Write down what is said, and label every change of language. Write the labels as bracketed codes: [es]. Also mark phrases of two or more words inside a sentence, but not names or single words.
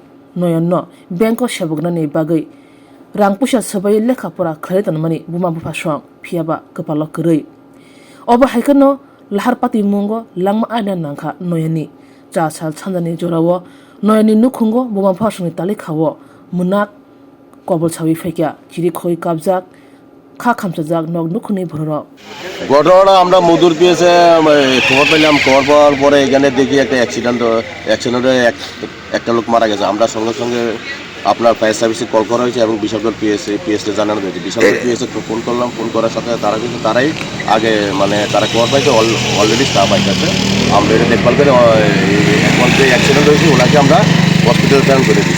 [trp] noyanno bengko seboknani bagai rangpusa sabai lekha pora khaitanmani buma bphasong phiaba kapalo krei oba haikano lahar pati mungo langma ana nangkha noyani cha sal chandani jorawo noyani nukhungo buma phasongni tali khawo munak কবল ছাবি ফেকিয়া চিরি খই কাবজাক খা খামসাজাক নগ নুখুনি ভরর [bn] ঘটনাটা আমরা মধুর পেয়েছে খবর পেলাম খবর পাওয়ার পরে এখানে দেখি একটা অ্যাক্সিডেন্টে একটা লোক মারা গেছে আমরা সঙ্গে সঙ্গে আপনার [en] fire serviceে [bn] কল করা হয়েছে এবং বিশালগড় পিএসএ জানানো হয়েছে বিশালগড় পিএসএ ফোন করলাম ফোন করার সাথে তারাই আগে মানে তারা খবর পাইছে [en] already staff [bn] আইতেছে আমরা এটা দেখভাল করে এখন যে অ্যাক্সিডেন্ট হয়েছে ওনাকে আমরা হসপিটালে প্রেরণ করে দিচ্ছি